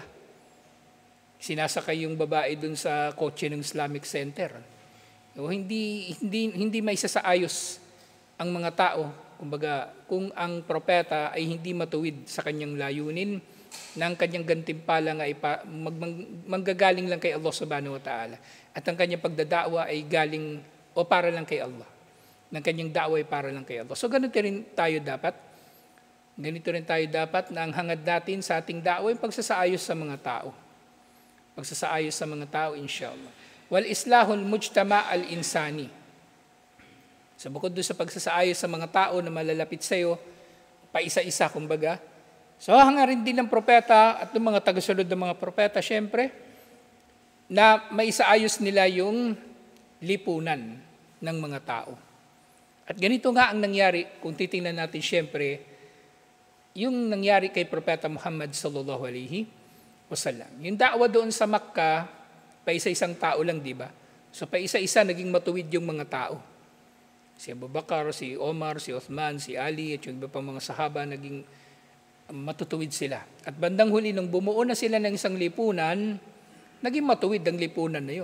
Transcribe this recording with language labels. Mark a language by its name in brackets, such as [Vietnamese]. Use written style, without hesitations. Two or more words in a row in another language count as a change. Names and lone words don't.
[Filipino] Sinasakay yung babae dun sa kotse ng Islamic Center. O hindi maisasaayos ang mga tao, kumbaga, kung ang propeta ay hindi matuwid sa kanyang layunin, ng kanyang gantimpala nga manggagaling lang kay Allah [Arabic] سبحانه وتعالى. [Filipino] At ang kanyang pagdada'wa ay galing o para lang kay Allah. Ng kanyang da'wa ay para lang kay Allah. So ganito rin tayo dapat. Ganito rin tayo dapat na ang hangad natin sa ating da'wa ay pagsasaayos sa mga tao. Pagsasaayos sa mga tao, inshallah. [Arabic] وإصلاح المجتمع الإنساني. [Filipino] So bukod doon sa pagsasaayos sa mga tao na malalapit sa iyo, paisa-isa kumbaga. So hangarin din ng propeta at ng mga tagasunod ng mga propeta, syempre, na maisaayos nila yung lipunan ng mga tao. At ganito nga ang nangyari, kung titingnan natin syempre, yung nangyari kay Propeta Muhammad [Arabic] صلى الله عليه وسلم. [Filipino] Yung da'wa doon sa Makkah, paisa-isang tao lang, di ba? So paisa-isa naging matuwid yung mga tao. Si Abu Bakar, si Omar, si Uthman, si Ali, at yung iba pang mga sahaba, naging matutuwid sila. At bandang huli, nung bumuo na sila ng isang lipunan, naging matuwid ang lipunan na yun.